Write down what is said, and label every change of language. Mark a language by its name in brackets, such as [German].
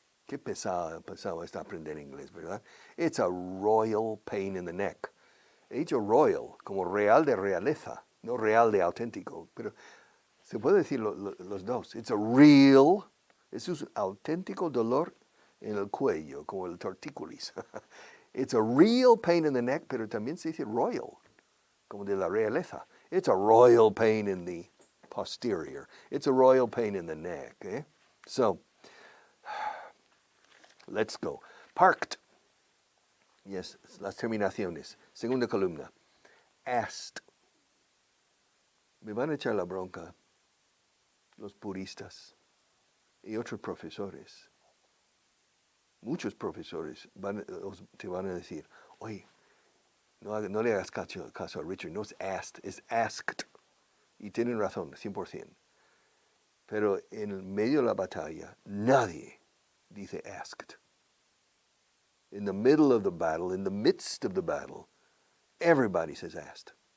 [Spanish] Qué pesado está aprender inglés, ¿verdad? [English] It's a royal pain in the neck. [Spanish] He dicho royal, como real de realeza, no real de auténtico. Pero se puede decir los dos. [English] It's a real, [Spanish] es un auténtico dolor en el cuello, como el tortícolis. [English] It's a real pain in the neck, [Spanish] pero también se dice royal, como de la realeza. [English] It's a royal pain in the posterior. It's a royal pain in the neck. Eh? So, let's go. Parked. [Spanish] Yes, las terminaciones. Segunda columna. Asked. Me van a echar la bronca los puristas y otros profesores. Muchos profesores te van a decir, oye, no le hagas caso a Richard, no es asked, es asked. Y tienen razón, 100%. Pero en el medio de la batalla, nadie dice asked. [English] In the middle of the battle, in the midst of the battle, everybody says asked.